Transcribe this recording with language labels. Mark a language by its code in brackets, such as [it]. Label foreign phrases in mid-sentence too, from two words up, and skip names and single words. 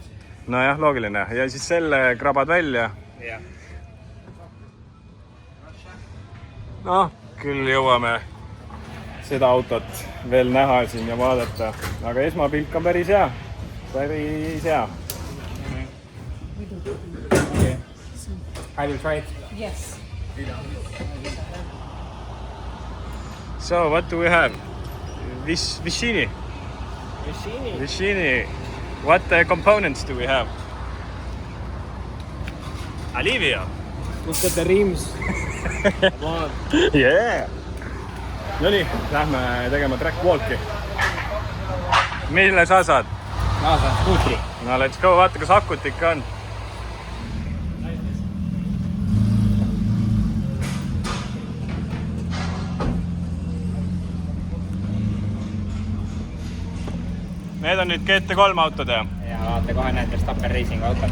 [et] Nojah, loogiline. Ja siis selle krabad välja. Ja. Noh, küll jõuame seda autot veel näha siin ja vaadata. Aga esmapilk on päris hea. Päris hea. [en] Okay. I will try it. Yes. So, what do we have? Vicini. What components do we have? Alivio. Look at the rims. Come on. Yeah. [et] Nonii, lähme tegema [en] track walki. [et] Mille sa saad? Ma saan skuutri. [en] No let's go, [et] vaata kas akut ikka on. Need on nüüd GT3 autod ja? Ja vaata kohe näed Verstappen Racing auto.